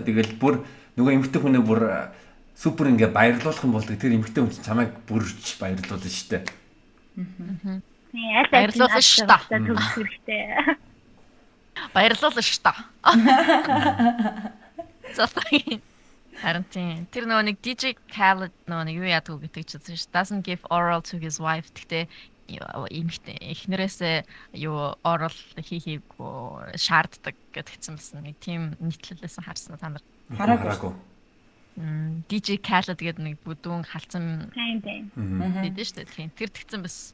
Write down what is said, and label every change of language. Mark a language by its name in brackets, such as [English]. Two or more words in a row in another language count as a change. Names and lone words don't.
[Mongolian] Тэгэл бүр нөгөө эмэгтэй хүнээ бүр супер ингээ баярлуулах юм бол тэр эмэгтэй хүн чамайг бүрж баярлуулна шүү дээ. Тий, баярлуулна шүү дээ. Баярлуулна шүү дээ. Зотой. Харин тэр нөгөө нэг DJ Khaled нөгөө нэг юу яадаг гэдэг чинь [English] doesn't give oral to his wife [Mongolian] гэхдээ эхнэрээсээ юу oral хийхийг шаарддаг гэдгийгсэн байсан. Нэг тийм нийтлэлээс харсан та нар хараагүй. DJ Khaled гэдэг нэг бүдүүн халцсан тийм. Мэдэн шүү дээ. Тийм. Тэр тэгсэн бас.